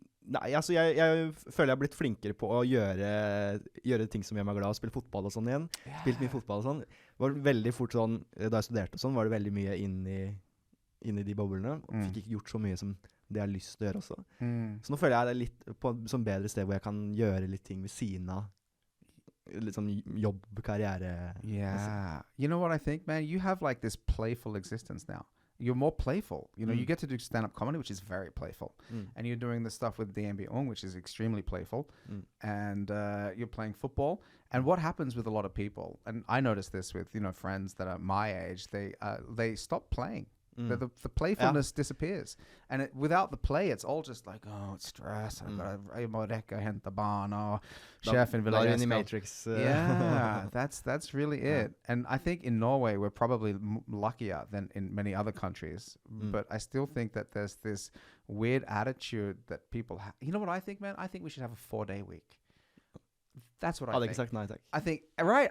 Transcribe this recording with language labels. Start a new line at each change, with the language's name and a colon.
Norwegian: Nei, altså jeg føler jeg har blitt flinkere på å gjøre ting som gjør meg glad, spille fotball og sånn igjen. Spilt mye fotball og sånn. Det var veldig fort sånn, da jeg studerte og sånn, var det veldig mye inn i de boblene, og fikk ikke gjort så mye som det jeg har lyst til å gjøre også. Så nå føler jeg det litt på et sånn bedre sted hvor jeg kan gjøre litt ting ved siden av litt sånn jobb, karriere.
English: Yeah. You know what I think, man? You have like this playful existence now. You're more playful. You know, you get to do stand-up comedy, which is very playful. And you're doing the stuff with DNB Ung, which is extremely playful. And you're playing football. And what happens with a lot of people, and I notice this with, you know, friends that are my age, they stop playing. The playfulness disappears. And without the play, it's all just like, oh, it's stress.
Norwegian: Jeg må rekke å hente barn, og sjefen vil
English: in the Matrix. Yeah, that's really it. And I think in Norway, we're probably luckier than in many other countries. But I still think that there's this weird attitude that people have. You know what I think, man? I think we should have a 4-day week. That's what I think. I think, right?